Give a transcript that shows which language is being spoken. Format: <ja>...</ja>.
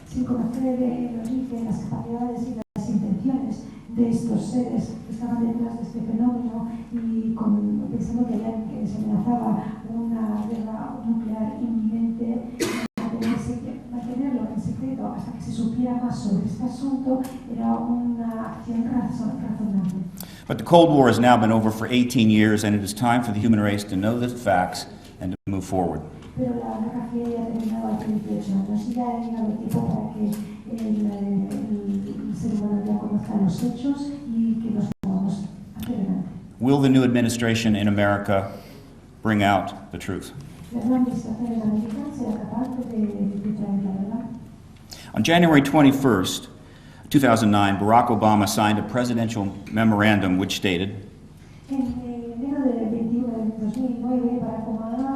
<es>Sin conocer el origen, las capacidades y las intenciones de estos seres que estaban detrás de este fenómeno y pensando que se amenazaba una guerra nuclear inminente, mantenerlo en secreto hasta que se supiera más sobre este asunto era una acción razonable.</es> <en>But the Cold War has now been over for 18 years, and it is time for the human race to know the facts and to move forward.</en> <es>Pero la Guerra Fría ya ha terminado hace 18 años y ya ha llegado el tiempo para que el ser humano ya conozca los hechos y que nos movamos hacia adelante.</es> <en>Will the new administration in America bring out the truth?</en> <es>La nueva administración en América será capaz de traer la verdad.</es> <en>On January 21st, 2009, Barack Obama signed a presidential memorandum which stated,</en> <es>En enero del 21 de 2009, Barack Obama</es>